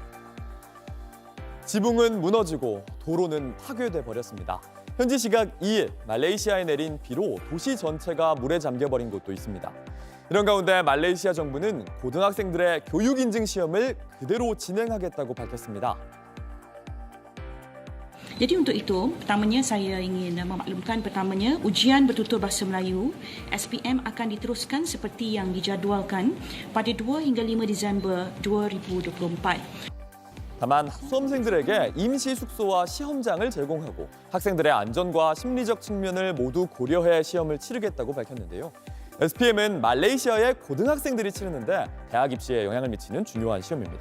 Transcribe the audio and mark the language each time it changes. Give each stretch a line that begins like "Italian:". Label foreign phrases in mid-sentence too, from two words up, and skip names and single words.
Korean: 지붕은 무너지고 도로는 파괴돼 버렸습니다. 현지 시각 2일 말레이시아에 내린 비로 도시 전체가 물에 잠겨버린 곳도 있습니다. 이런 가운데 말레이시아 정부는 고등학생들의 교육 인증 시험을 그대로 진행하겠다고 밝혔습니다.
Malay: Jadi untuk itu, pertamanya saya ingin memaklumkan pertamanya ujian bertutur bahasa Melayu SPM akan diteruskan seperti yang dijadualkan pada 2 hingga 5 Disember 2024.
Korean: 다만 수험생들에게 임시 숙소와 시험장을 제공하고 학생들의 안전과 심리적 측면을 모두 고려해 시험을 치르겠다고 밝혔는데요. SPM은 말레이시아의 고등학생들이 치르는데 대학 입시에 영향을 미치는 중요한 시험입니다.